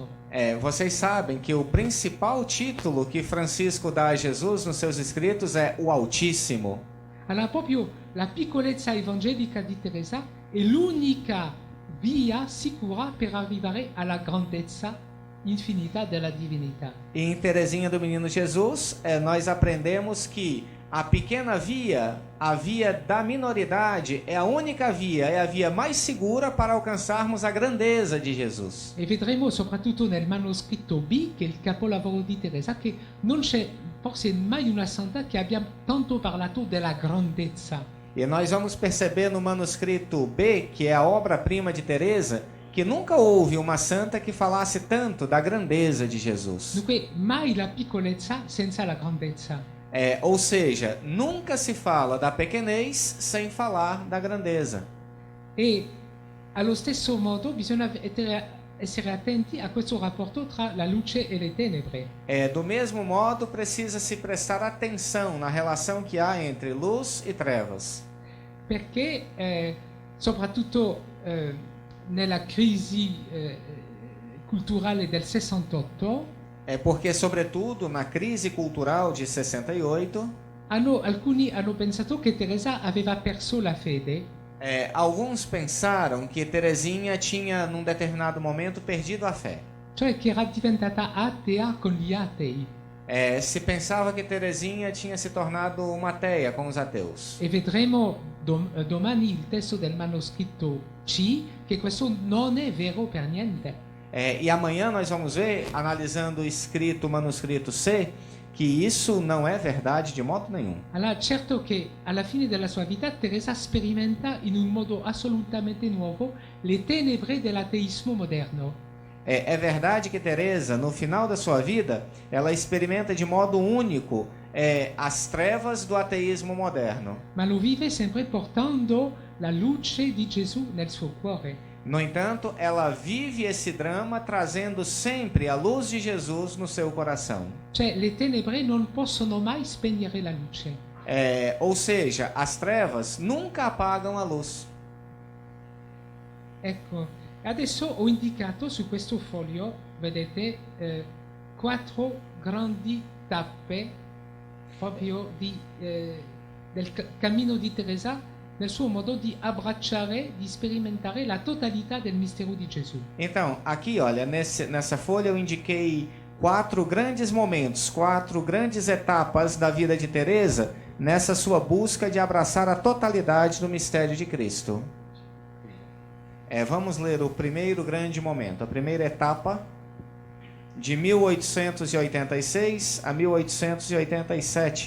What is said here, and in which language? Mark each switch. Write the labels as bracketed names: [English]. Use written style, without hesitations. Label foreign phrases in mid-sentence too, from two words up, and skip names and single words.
[Portuguese] Vocês sabem que o principal título que Francisco dá a Jesus nos seus escritos é o Altíssimo. [Italian] Allora proprio la piccolezza evangelica di Teresa è l'unica via sicura per arrivare alla grandezza infinita della divinità. [Portuguese] E em Teresinha do Menino Jesus, nós aprendemos que a pequena via, a via da minoridade, é a única via, é a via mais segura para alcançarmos a grandeza de Jesus. [Italian] E vedremo soprattutto nel manoscritto B, che è il capolavoro di Teresa, che non c'è forse mai una santa che abbia tanto parlato della grandezza. [Portuguese] E nós vamos perceber no manuscrito B, que é a obra-prima de Teresa, que nunca houve uma santa que falasse tanto da grandeza de Jesus. [Italian] Dunque, mai la piccolezza senza la grandezza. [Portuguese] Ou seja, nunca se fala da pequenez sem falar da grandeza. [Italian] E allo stesso modo bisogna essere attenti a questo rapporto tra la luce e le tenebre. [Portuguese] Do mesmo modo, precisa se prestar atenção na relação que há entre luz e trevas. [Italian] Perché soprattutto nella crisi culturale del 68 [Portuguese] Porque, sobretudo, na crise cultural de 68, [Italian] alcuni hanno pensato che Teresa aveva perso la fede. [Portuguese] Alguns pensaram que Teresinha tinha, num determinado momento, perdido a fé. [Italian] Cioè che era diventata atea con gli atei. [Portuguese] Se pensava que Teresinha tinha se tornado uma ateia com os ateus. [Italian] E vedremo domani il testo del manoscritto C, che questo non è vero per niente. [Portuguese] E amanhã nós vamos ver, analisando o manuscrito C, que isso não é verdade de modo nenhum. [Italian] Allora, certo che alla fine della sua vita Teresa sperimenta in un modo assolutamente nuovo le tenebre dell'ateismo moderno. [Portuguese] É verdade que Teresa, no final da sua vida, ela experimenta de modo único as trevas do ateísmo moderno. [Italian] Ma lo vive sempre portando la luce di Gesù nel suo cuore. [Portuguese] No entanto, ela vive esse drama trazendo sempre a luz de Jesus no seu coração. [Italian] Cioè, le tenebre non possono mai spegnere la luce. [Portuguese] Ou seja, as trevas nunca apagam a luz. [Italian] Ecco, adesso ho indicato su questo foglio, vedete, 4 grandi tappe proprio del cammino di Teresa nel suo modo di abbracciare, di sperimentare la totalità del mistero di Gesù. [Portuguese] Então, aqui, olha, nessa folha eu indiquei 4 grandes momentos, 4 grandes etapas da vida de Teresa nessa sua busca de abraçar a totalidade do mistério de Cristo. Vamos ler o primeiro grande momento, a primeira etapa, de 1886 a 1887.